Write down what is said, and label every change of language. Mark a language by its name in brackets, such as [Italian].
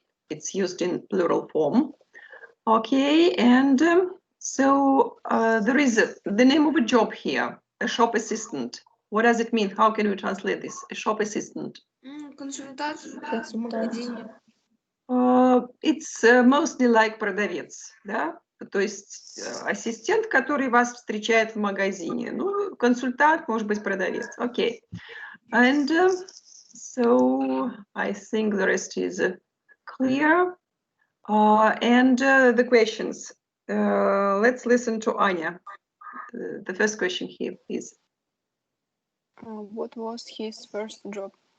[English] It's used in plural form. Okay, and so there is the name of a job here, a shop assistant. What does it mean? How can we translate this? A shop assistant. [Russian] Консультацию в Консультация. магазине. [English] It's mostly like [Russian] продавец, да? То есть ассистент, который вас встречает в магазине. Ну, консультант, может быть, продавец. [English] Okay. And so I think the rest is clear. And the questions. Let's listen to Anya. The first question here, please. What was his first job?